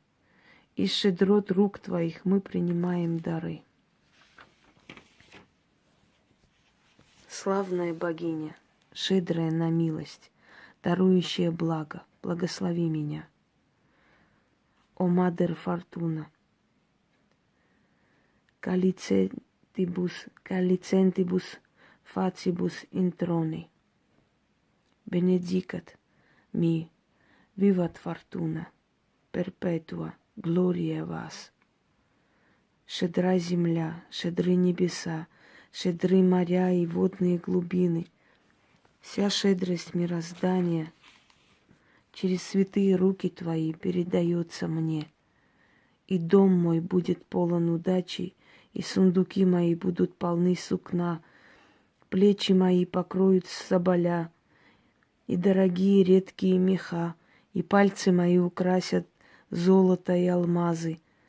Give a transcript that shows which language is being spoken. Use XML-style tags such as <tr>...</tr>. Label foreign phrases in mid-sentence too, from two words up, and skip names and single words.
<ru>Из щедрот рук твоих мы принимаем дары. Славная богиня, щедрая на милость, дарующая благо, благослови меня. О, Мадер Фортуна,</ru> <la>calicentibus facibus introni, benedicat mi, vivat fortuna, perpetua gloria вас.</la> <ru>Щедра земля, щедры небеса, щедры моря и водные глубины. Вся щедрость мироздания через святые руки твои передается мне. И дом мой будет полон удачи, и сундуки мои будут полны сукна, плечи мои покроют соболя, и дорогие редкие меха, и пальцы мои украсят золото и алмазы,</ru>